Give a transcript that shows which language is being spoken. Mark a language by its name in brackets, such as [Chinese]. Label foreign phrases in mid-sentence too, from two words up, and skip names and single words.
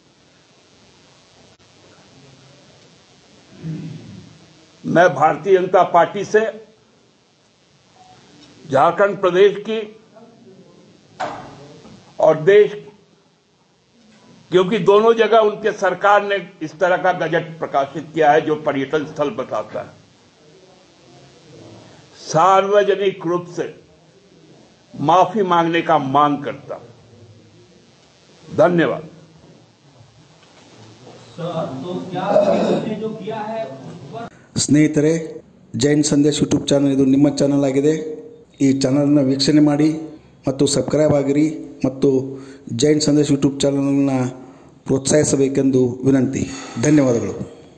[Hindi] मैं भारतीय जनता पार्टी से झारखंड प्रदेश की और देश, क्योंकि दोनों जगह उनके सरकार ने इस तरह का गजट प्रकाशित किया है जो पर्यटन स्थल बताता है, सार्वजनिक रूप से माफी मांगने का मांग करता हूं। धन्यवाद। तो क्या जो किया है [Kannada] ಸ್ನೇಹಿತರೆ, ಜೈನ್ ಸಂದೇಶ್ ಯೂಟ್ಯೂಬ್ ಚಾನಲ್ ಇದು ನಿಮ್ಮ ಚಾನಲ್ ಆಗಿದೆ. ಈ ಚಾನಲ್ನ ವೀಕ್ಷಣೆ ಮಾಡಿ ಮತ್ತು ಸಬ್ಸ್ಕ್ರೈಬ್ ಆಗಿರಿ ಮತ್ತು ಜೈನ್ ಸಂದೇಶ್ ಯೂಟ್ಯೂಬ್ ಚಾನಲ್ನ ಪ್ರೋತ್ಸಾಹಿಸಬೇಕೆಂದು ವಿನಂತಿ. ಧನ್ಯವಾದಗಳು.